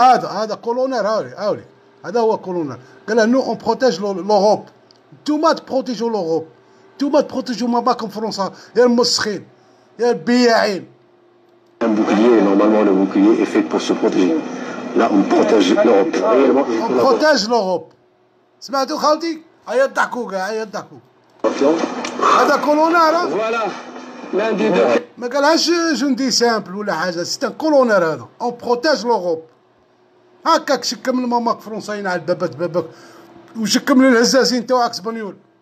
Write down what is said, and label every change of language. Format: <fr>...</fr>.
<ar>هذا كولونيل هاولي هذا هو كولونيل قال له</ar> <fr>نو اون بروتيج لوروب</fr> <ar>نتوما تبروتيجوا لوروب نتوما تبروتيجوا ما باكم فرنسا يا المسخين يا البياعين.</ar> <fr>Un bouclier, normalement le bouclier est fait pour se protéger. Là on protège l'Europe. On protège l'Europe.</fr> <ar>سمعتوا خاوتي؟ هيا ضحكوا كاع هيا ضحكوا. هذا كولونيل</ar> <fr>Voilà. L'un des deux.</fr> <ar>ما قالهاش جندي سامبل ولا حاجه</ar> <fr>سيت ان كولونيل</fr> <ar>هذا</ar> <fr>اون بروتيج لوروب.</fr> <ar>هكاك شكم الماماك فرنسايين على بابات باباك وشكم الهزازين تاعك اسبانيول.</ar>